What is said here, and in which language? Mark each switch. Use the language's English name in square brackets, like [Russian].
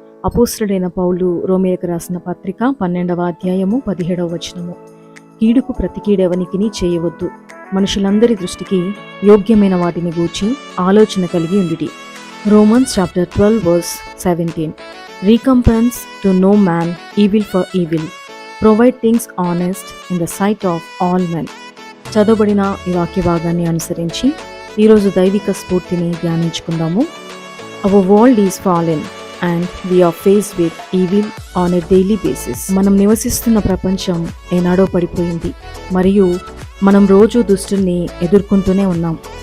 [Telugu] అపోస్తలుడైన పౌలు రోమీయులకు రాసిన పత్రిక 12వ అధ్యాయము 17వ వచనము. కీడుకు ప్రతి కీడెవనికిని చేయవద్దు, మనుషులందరి దృష్టికి యోగ్యమైన వాటిని గూర్చి ఆలోచన కలిగి ఉండుడి. [English] Romans chapter 12 verse 17. Recompense to no man evil for evil. Provide things honest in the sight of all men. [Telugu] చదవబడిన ఈ వాక్య భాగాన్ని అనుసరించి ఈరోజు దైవిక స్ఫూర్తిని ధ్యానించుకుందాము. [English] Our world is fallen and we are faced with evil on a daily basis. [Telugu] మనం నివసిస్తున్న ప్రపంచం ఏనాడో పడిపోయింది మరియు మనం రోజు దుష్టుల్ని ఎదుర్కొంటూనే ఉన్నాం.